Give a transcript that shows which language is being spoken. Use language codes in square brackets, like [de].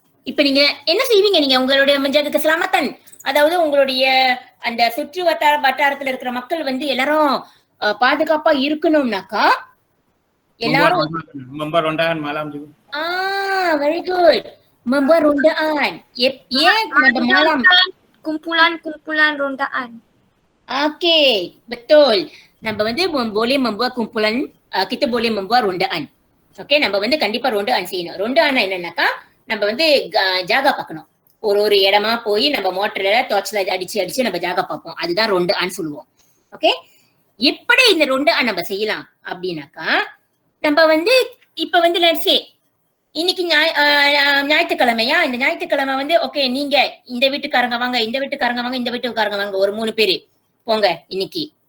[ta] இப்ப நீங்க என்ன செய்வீங்க? நீங்க உங்களுடைய [ms] menjaga keselamatan, [ta] அதாவது உங்களுடைய அந்த சுற்று வட்டாரத்துல இருக்கிற மக்கள் வந்து எல்லாரும் பாதுகாப்பா இருக்கணும்னாக்கா எல்லாரும் [ms] membuat rondaan malam juga. [en] very good. [ms] membuat rondaan. [ta] ஏன் [ms] malam? Kumpulan rondaan. Okay, betul. [ta] நம்ம வந்து [ms] boleh membuat kumpulan, kita boleh membuat rondaan. [ta] Okay, நம்ம வந்து கண்டிப்பா rondaan செய்யணும். rondaan என்னன்னாக்கா நம்ம வந்து ஜாகா பார்க்கணும். ஒரு இடமா போய் நம்ம மோட்டர்ல டார்ச்ல அடிச்சு நம்ம ஜாகா பார்ப்போம். அதுதான் rondaan சொல்லுவோம். ஓகே, எப்படி இந்த rondaan நம்ம செய்யலாம் அப்படின்னாக்கா, நம்ம வந்து இப்ப வந்து லெட்ஸ் சே இன்னைக்கு ஞாயிற்றுக்கிழமையா, இந்த ஞாயிற்றுக்கிழமை வந்து ஓகே நீங்க இந்த வீட்டுக்காரங்க வாங்க, இந்த வீட்டுக்காரங்க வாங்க, இந்த வீட்டுக்காரங்க வாங்க, ஒரு 3 பேரு போங்க இன்னைக்கு.